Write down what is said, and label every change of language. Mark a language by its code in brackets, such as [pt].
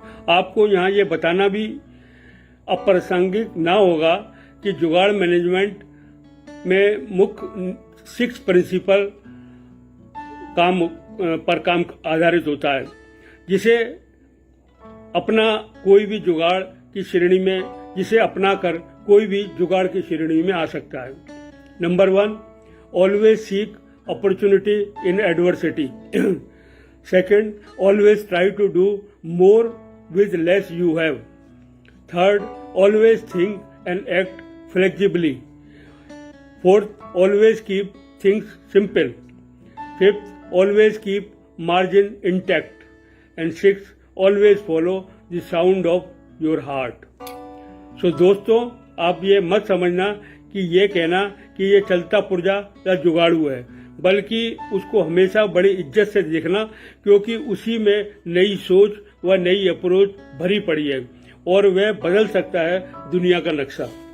[hi] आपको यहाँ ये बताना भी अप्रासंगिक ना होगा कि जुगाड़ मैनेजमेंट में मुख्य 6 प्रिंसिपल पर काम आधारित होता है, जिसे अपना कोई भी जुगाड़ की श्रेणी में जिसे अपना कर कोई भी जुगाड़ की श्रेणी में आ सकता है। [en] Number 1, always seek opportunity in adversity. Second, always try to do more with less you have. Third, always think and act flexibly. Fourth, always keep things simple. Fifth, always keep margin intact. And sixth, always follow the sound of your heart. [hi] So दोस्तों, आप ये मत समझना कि ये कहना कि ये चलता पुर्जा या जुगाड़ू है, बल्कि उसको हमेशा बड़ी इज्जत से देखना, क्योंकि उसी में नई सोच व नई अप्रोच भरी पड़ी है और वह बदल सकता है दुनिया का नक्शा।